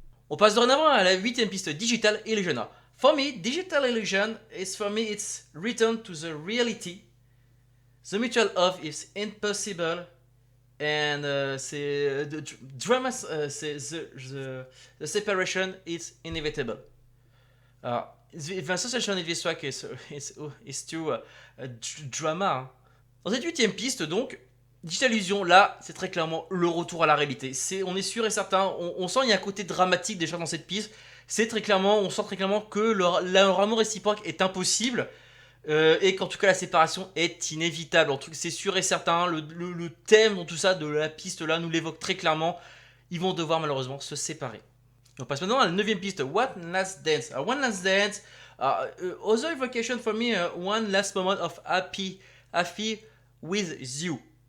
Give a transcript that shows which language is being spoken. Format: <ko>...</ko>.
<fr>On passe dorénavant à la 8ème piste, Digital Illusion.</fr> <en>For me, Digital Illusion is for me it's return to the reality. The mutual love is impossible, and the drama, the separation is inevitable. The association in this track is to drama.</en> <fr>Dans cette 8ème piste, donc, Digital Illusion, là, c'est très clairement le retour à la réalité. On est sûr et certain, on sent il y a un côté dramatique déjà dans cette piste. On sent très clairement que leur amour réciproque est impossible. Et qu'en tout cas la séparation est inévitable. En tout cas, c'est sûr et certain, le thème dans tout ça de la piste là nous l'évoque très clairement. Ils vont devoir malheureusement se séparer. On passe maintenant à la 9ème piste, One Last Dance.</fr> <en>One Last Dance, other evocation for me, one last moment of happy with you.</en>